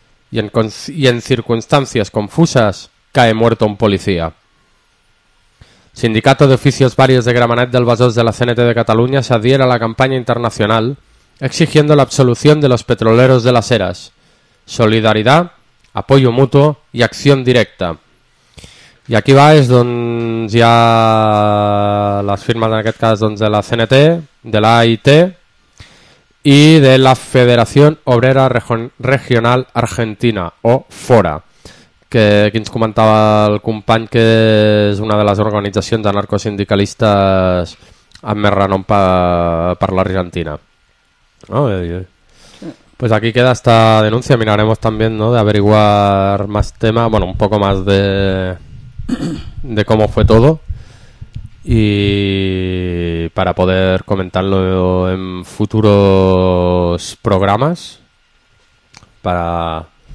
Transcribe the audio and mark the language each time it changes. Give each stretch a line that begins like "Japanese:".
Spanish: Y en circunstancias confusas, cae muerto un policía. Sindicato de Oficios Varios de Gramenet del Besòs de la CNT de Cataluña se adhiera a la campaña internacional exigiendo la absolución de los petroleros de las Heras. Solidaridad, apoyo mutuo y acción directa. Y aquí va, es donde ya las firmas
Catalan: en aquest cas doncs, de la CNT, de la AIT y de la Federación Obrera Regional Argentina, o FORA, que ens comentava el company que és una de les organitzacions anarcosindicalistes amb més renom per l'Argentina.
Spanish: Oh, pues aquí queda esta denuncia, miraremos también, ¿no?, de averiguar más tema, bueno, un poco más de cómo fue todo y para poder comentarlo en futuros programas para